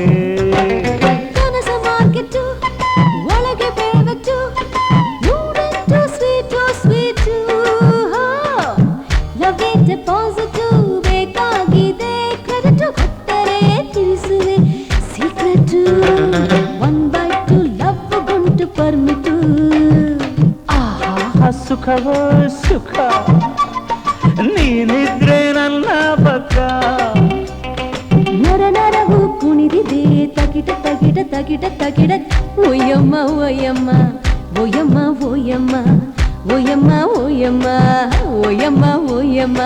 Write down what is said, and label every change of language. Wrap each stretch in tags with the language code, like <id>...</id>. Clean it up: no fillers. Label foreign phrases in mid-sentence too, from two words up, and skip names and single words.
<kn>ಕನಸ ಮಾರ್ಕೆಟ್ಟು ಒಳಗೆ ಬೇವಟ್ಟು ನೋಡಂಟು</kn> <en>sweet sweet</en> <kn>ಲವ್ಗೆ ಡೆಪಾಸಿಟು ಬೇಕಾಗಿದೆ ಕ್ರೆಡಿಟು ಕೊಟ್ಟರೆ ತಿಳಿಸುವೆ ಸೀಕ್ರೆಟು</kn> <en>one by two love</en> <kn>ಗುಂಟು ಪರ್ಮಿಟು ಆಹಾ ಸುಖವೋ ಸುಖ ನೀನಿದ್ರೆ ನನ್ನ ಪಕ್ಕ ನರ ನರವು ಕುಣಿದಿದೆ ತಕಿಟ ತಕಿಟ ತಕಿಟ ತಕಿಟ ಓಯಮ್ಮ ಓಯಮ್ಮ ಓಯಮ್ಮ ಓಯಮ್ಮ ಓಯಮ್ಮ ಓಯಮ್ಮ ಓಯಮ್ಮ ಓಯಮ್ಮ</kn>